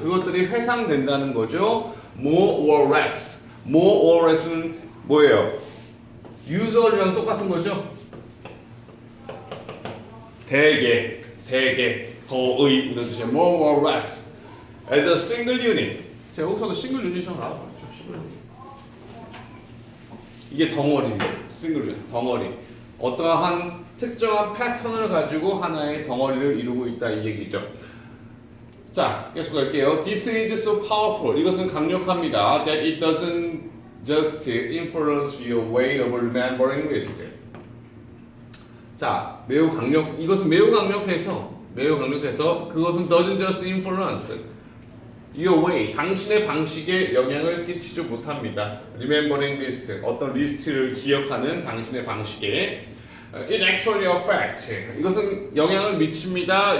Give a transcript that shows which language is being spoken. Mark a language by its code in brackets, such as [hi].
[ko] 그것들이 회상된다는 거죠. [en] More or less [ko] 는 뭐예요? usual이랑 똑같은 거죠. 대개, 거의 이런 뜻이에요. [en] More or less as a single unit. [ko] 자, 여기서도 single unit이라고 나와봤죠. 이게 덩어리입니다. single unit, 덩어리. 어떠한 특정한 패턴을 가지고 하나의 덩어리를 이루고 있다 이 얘기죠. 자, 계속 갈게요. [en] This is so powerful. [ko] 이것은 강력합니다. [en] That it doesn't just influence your way of remembering it. [ko] 자, 이것은 매우 강력해서 그것은 [en] doesn't just influence your way, [ko] 당신의 방식에 영향을 끼치지 못합니다. [en] Remembering list, [ko] 어떤 리스트를 기억하는 당신의 방식에 [en] It actually affects, [ko] 이것은 영향을 미칩니다.